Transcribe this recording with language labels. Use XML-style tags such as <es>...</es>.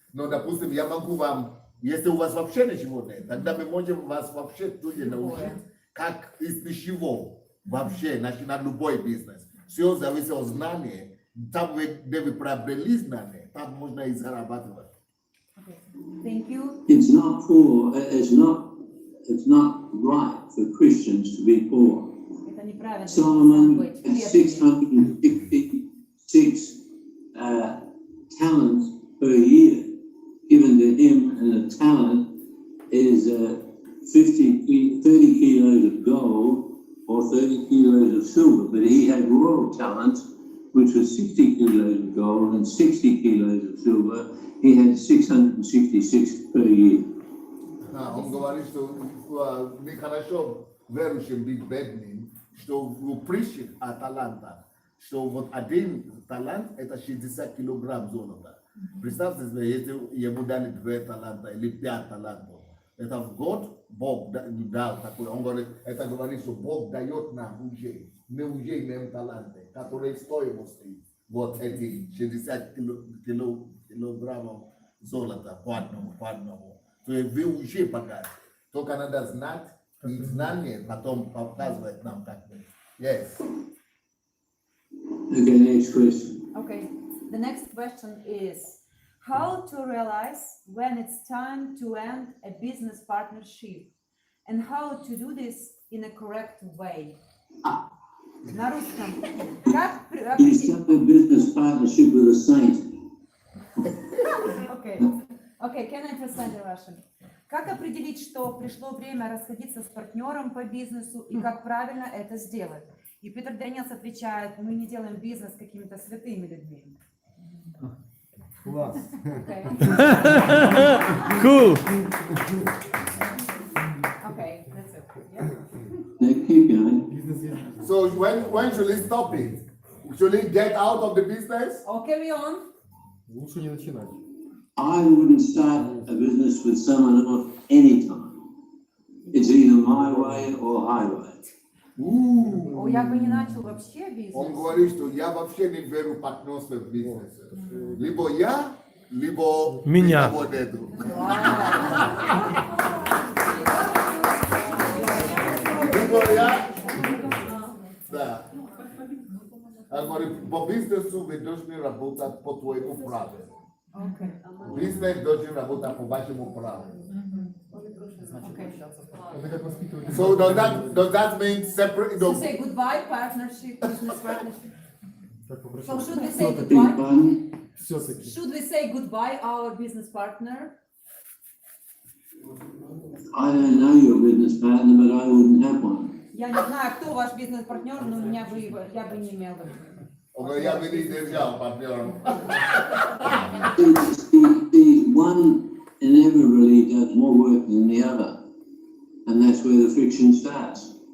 <ru>Но, допустим, я могу вам, если у вас вообще ничего нет, тогда мы можем вас вообще тоже научить, как из ничего вообще начинать любой бизнес. Все зависит от знания. Там, где вы приобрели знания, там можно и зарабатывать.</ru> <en>Thank you. It's not right for Christians to be poor.</en> <ru>Это неправильно.</ru> <en>Solomon had 666 talents per year given to him, and a talent is 30 kilos of gold or 30 kilos of silver. But he had royal talents, which was 60 kilos of gold and 60 kilos of silver. He had 666 per year.</en> <ru>Он говорит, что нехорошо верующим быть бедным, что прищик от таланта, что вот один талант это 60 килограмм золота. Представьте себе, если ему дали 2 таланта или 5 талантов, это в год Бог дал такой. Он говорит, это говорит, что Бог дает нам уже, мы уже имеем таланты, которые стоимости вот эти 60 килограммов золота по одному. То есть вы уже богаты. Только надо знать, и знание потом показывает нам как мы.</ru> <en>Yes. Okay, next question. Okay. The next question is how to realize when it's time to end a business partnership and how to do this in a correct way.</en> <ru>На русском. Как</ru> <en>You start a business partnership with a saint. Okay, can I translate in Russian?</en> <ru>Как определить, что пришло время расходиться с партнером по бизнесу и как правильно это сделать? И Питер Дениелс отвечает, мы не делаем бизнес с какими-то святыми людьми. Класс.</ru> <en>Okay. Cool. Okay, that's it. Yeah. Now keep going. So when should we stop it? Should we get out of the business? Oh, carry on.</en> <ru>Лучше не начинать.</ru> <en>I wouldn't start a business with someone else anytime. It's either my way or highway.</en> <ru>О, я бы не начал вообще бизнес. Он говорит, что я вообще не верю в партнерство в бизнесе. Либо я, либо меня. Вот это. Либо я, да. Он говорит, по бизнесу вы должны работать по твоему правилу. Бизнес должен работать по вашему правилу. Это как воспитывать.</ru> <en>So does that mean separate? So say goodbye, partnership, business partnership.</en> <ru>Как</ru> <en>So</en> <ru>попросить.</ru> <en>should we say Big goodbye? pardon?</en> <ru>Все-таки.</ru> <en>Should we say goodbye, our business partner? I don't know your business partner, but I wouldn't have one.</en> <ru>Я не знаю, кто ваш бизнес-партнер, но я бы не имела. Он говорит, я бы не держал партнером.</ru> <en>The one inevitably does more work than the other, and that's where the friction starts.</en>